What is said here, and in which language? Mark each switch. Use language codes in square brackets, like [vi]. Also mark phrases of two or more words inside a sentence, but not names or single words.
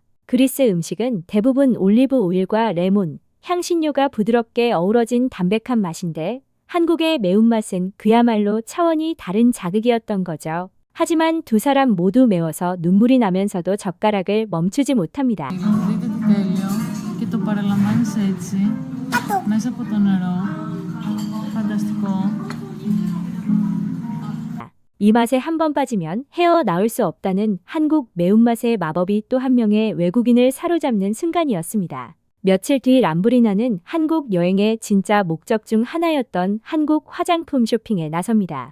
[ko] 그리스 음식은 대부분 올리브 오일과 레몬, 향신료가 부드럽게 어우러진 담백한 맛인데 한국의 매운맛은 그야말로 차원이 다른 자극이었던 거죠. 하지만 두 사람 모두 매워서 눈물이 나면서도 젓가락을 멈추지 못합니다. [el] Δείτε τι τέλειο και το παραλαμβάνεις έτσι μέσα από το νερό. Φανταστικό. [ko] 이 맛에 한 번 빠지면 헤어나올 수 없다는 한국 매운맛의 마법이 또 한 명의 외국인을 사로잡는 순간이었습니다. 며칠 뒤 람브리나는 한국 여행의 진짜 목적 중 하나였던 한국 화장품 쇼핑에 나섭니다.